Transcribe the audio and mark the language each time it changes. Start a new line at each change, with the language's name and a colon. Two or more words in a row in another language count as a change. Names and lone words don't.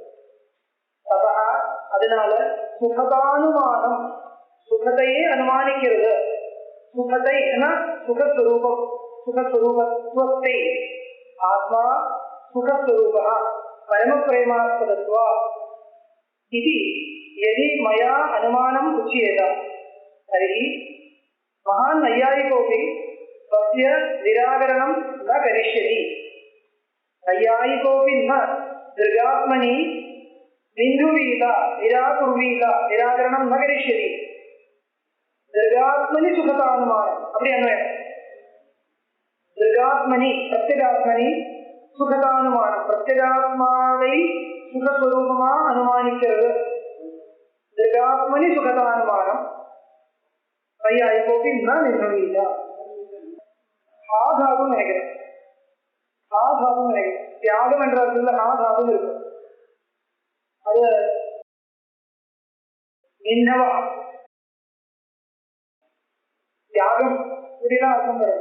Tamil: அதனால சுகதானுமானம், சுகத்தையே அனுமானிக்கிறது. சுகத்தை சுகஸ்வரூபம், சுகஸ்வரூபத்துவத்தை.
Sanskrit: आत्मा सुखस्वरूपा परम प्रेमास्पदत्वा இது यदि मया अनुमानम् उच्येत तर्हि महान् नैयायिकोऽपि तस्य निराकरणं न करिष्यति. नैयायिकोऽपि न दृगात्मनि निन्नुवीत निराकुर्वीत निराकरणं न करिष्यति. दृगात्मनि सुखतानुमानम्
Tamil: அப்படி அன்வயம்.
Sanskrit: दृगात्मनि प्रत्यगात्मनि सुखतानुमानम्
Tamil: प्रत्यगात्माவை சுகஸ்வரூபமா அனுமானிக்கிறது.
Sanskrit: दृगात्मनि सुखतानुमानम् नैयायिकोऽपि न निह्नुवीत.
Tamil: ஆதாவும் நினைக்கிறேன், ஆதாவும் நினைக்கிறேன். தியாகம் என்ற அர்த்தத்தில் ஆதாவும் இருக்கு. அது நின்னவா தியாகம் இப்படிதான் அர்த்தம் வருது.